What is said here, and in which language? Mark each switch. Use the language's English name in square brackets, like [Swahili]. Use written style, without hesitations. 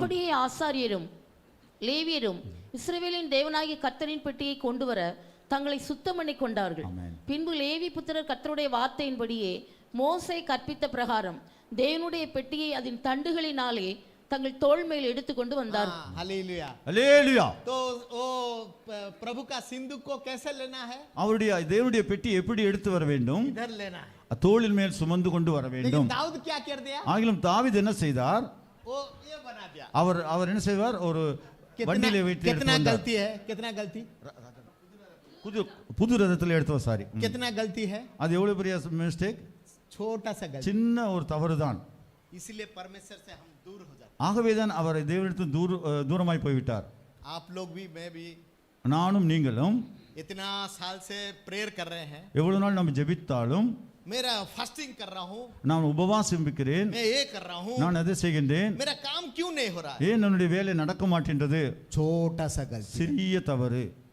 [Tamil] அப்படியே ஆசாரியரும் லேவியரும் இஸ்ரவேலின் தேவனாகிய கர்த்தரின் பெட்டியை கொண்டு வர தங்களை சுத்தம் பண்ணி கொண்டார்கள். ஆமென். பின்பு லேவி புத்திரர் கர்த்தருடைய வார்த்தையின்படியே மோசே கற்பித்த பிரகாரம் தேவனுடைய பெட்டியை அதன் தண்டுகளினாலே தங்கள் தோள் மேல் எடுத்துக்கொண்டு வந்தார்கள். [Hindi] हालेलुया। [Tamil] அல்லேலூயா. [Hindi] तो वो प्रभु का सिंदूक को कैसे लेना है? [Tamil] அவருடைய தேவனுடைய பெட்டி எப்படி எடுத்து வர வேண்டும்? [Hindi] इधर लेना है। [Tamil] தோளின் மேல் சுமந்து கொண்டு வர வேண்டும். [Hindi] लेकिन दाऊद क्या कर दिया? [Tamil] ஆகிலும் தாவீது என்ன செய்தார்? [Hindi] वो ये बना दिया। [Tamil] அவர் என்ன செய்வார்? ஒரு வண்டியிலே வைத்து [Hindi] कितना गलती है? कितना गलती? [Tamil] புது ரதத்தில் எடுத்து சாரி. [Hindi] कितना गलती है? [Tamil] அது எவ்வளவு பெரிய மிஸ்டேக்? [Hindi] छोटा सा गलती। [Tamil] சின்ன ஒரு தவறுதான். [Hindi] इसलिए परमेश्वर से हम दूर हो जाते। [Tamil] ஆகவேதான் அவர் தேவனிடத்தில் தூரமாய் போய்விட்டார். [Hindi] आप लोग भी, मैं भी, [Tamil] நானும் நீங்களும் [Hindi] इतना साल से प्रेयर कर रहे हैं। [Tamil] எவ்வளவு நாள் நம்ம ஜெபித்தாலும், [Hindi] मेरा फास्टिंग कर रहा हूँ, [Tamil] நான் உபவாசிக்கிறேன், [Hindi] मैं ये कर रहा हूँ, [Tamil] நான் அதை செய்கின்றேன், [Hindi] मेरा काम क्यों नहीं हो रहा है? [Tamil] ஏன் என்னுடைய வேலை நடக்க மாட்டேன்றது? [Hindi] छोटा सा गलती। [Tamil] சிறிய தவறு.